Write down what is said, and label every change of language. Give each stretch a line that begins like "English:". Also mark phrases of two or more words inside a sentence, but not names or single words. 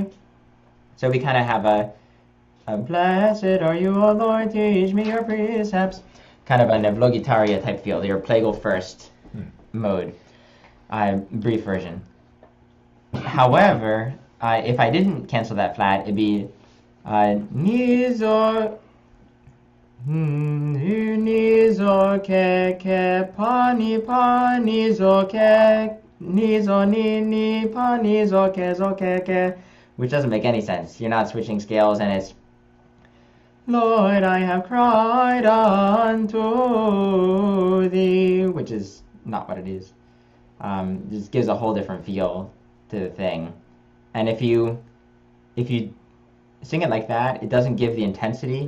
English: So we kind of have a blessed are you, O Lord, teach me your precepts. Kind of a Nevlogitaria type feel, your plagal first mode. Brief version. However, if I didn't cancel that flat, it'd be Nizo ke ke pa ni zo ke ni zo ni pa ni zo ke, which doesn't make any sense. You're not switching scales, and it's Lord, I have cried unto thee, which is not what it is. Just gives a whole different feel to the thing. And if you sing it like that, it doesn't give the intensity.